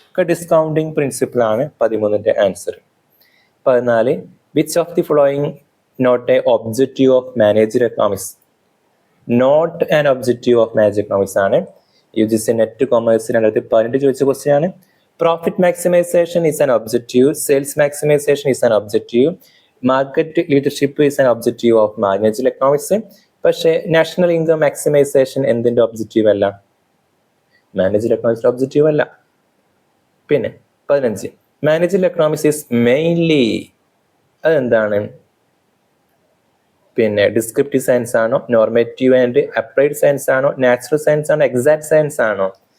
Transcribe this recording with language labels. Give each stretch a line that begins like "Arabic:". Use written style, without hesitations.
English: discounting principle
Malayalam: ആണ് 13ന്റെ answer.
English: 14, which of the following not a objective of manager economics? Not an objective of manager economics
Malayalam: ആണ്. UGC net commerce 2018 ചോദിച്ച question ആണ്.
English: Profit maximization is an objective, sales maximization is an objective, market leadership is an objective of managerial economics.
Malayalam: പക്ഷേ national income maximisation എന്തിന്റെ objective അല്ല? Managerial എക്കണോമിക്സിന്റെ objective അല്ല. പിന്നെ 15,
English: managerial economics is mainly,
Malayalam: അതെന്താണ്? പിന്നെ descriptive science ആണോ, normative and applied science ആണോ, natural science ആണോ, എക്സാക്ട് സയൻസ് ആണോ?